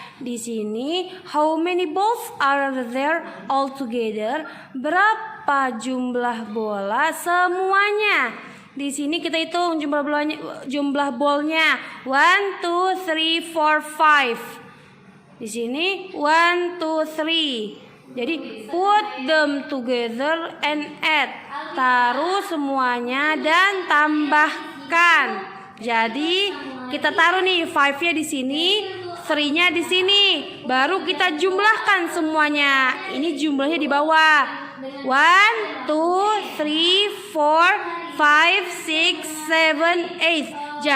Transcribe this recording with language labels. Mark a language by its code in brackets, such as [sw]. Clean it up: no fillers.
[id] Di sini [en] how many balls are there all together? [id] Berapa jumlah bola semuanya? Di sini kita hitung jumlah bolnya. 1 2 3 4 5. Di sini 1 2 3. Jadi [en] put them together and add. [id] Taruh semuanya dan tambahkan. Jadi kita taruh nih 5-nya di sini, 3-nya di sini. Baru kita jumlahkan semuanya. Ini jumlahnya di bawah. 1 2 3 4 5 6 7 8.